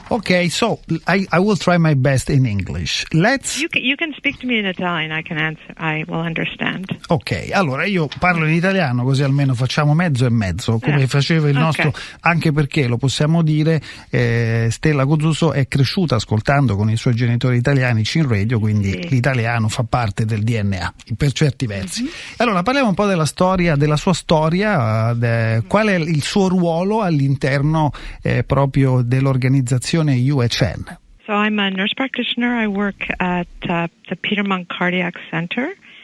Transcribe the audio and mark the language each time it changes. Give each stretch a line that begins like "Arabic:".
English: Ok, so I will try my best in English. You can speak to me in Italian, I can answer, I will understand.
Italian: Ok, allora io parlo in italiano così almeno facciamo mezzo e mezzo, come faceva il nostro, anche perché lo possiamo dire, Stella Kozusco è cresciuta ascoltando con i suoi genitori italiani Chin Radio, quindi l'italiano fa parte del DNA per certi versi. Mm-hmm. Allora parliamo un po' della sua storia, qual è il suo ruolo all'interno proprio dell'organizzazione UHN.
English: So I'm a nurse practitioner. I work at the Peter Munk Cardiac Centre.